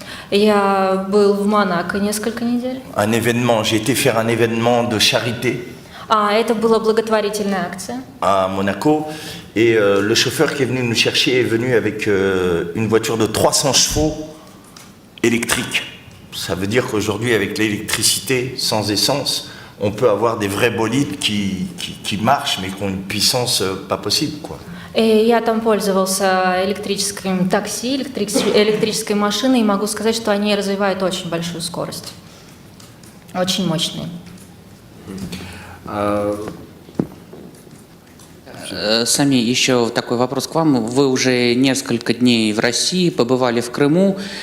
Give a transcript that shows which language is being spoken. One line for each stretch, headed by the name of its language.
Russian: Я был в Монако несколько недель.
French: Un événement, j'ai été faire un événement de charité
Russian: Это была благотворительная акция.
French: à Monaco et le chauffeur qui est venu nous chercher est venu avec une voiture de 300 chevaux électrique. Ça veut dire qu'aujourd'hui, avec l'électricité, sans essence, on peut avoir des vrais bolides qui marchent, mais qui ont une puissance pas possible, quoi.
Russian: И я там пользовался электрическим такси, электрической машиной, и могу сказать, что они развивают очень большую скорость. Очень мощные. Сами, еще такой вопрос к вам. Вы уже несколько дней в России, побывали в Крыму.